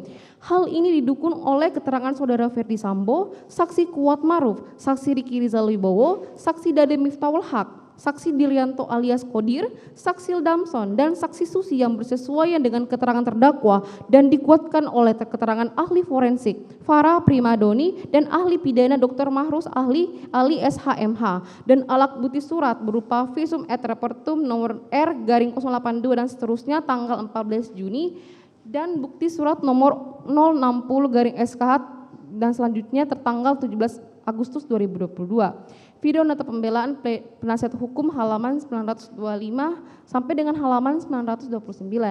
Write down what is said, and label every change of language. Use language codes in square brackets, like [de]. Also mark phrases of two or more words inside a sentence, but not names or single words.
[id] Hal ini didukung oleh keterangan saudara Ferdi Sambo, saksi Kuat Maruf, saksi Riki Rizal Wibowo, saksi Dade Miftahul Haq, saksi Diryanto alias Kodir, saksi Damson, dan saksi Susi yang bersesuaian dengan keterangan terdakwa dan dikuatkan oleh keterangan ahli forensik Farah Primadoni dan ahli pidana Dr. Mahrus Ali SHMH dan alat bukti surat berupa [la] visum et repertum [id] nomor R-082 dan seterusnya tanggal 14 Juni dan bukti surat nomor 060-SKH dan selanjutnya tertanggal 17 Agustus 2022. Video nota pembelaan penasihat hukum halaman 925 sampai dengan halaman 929.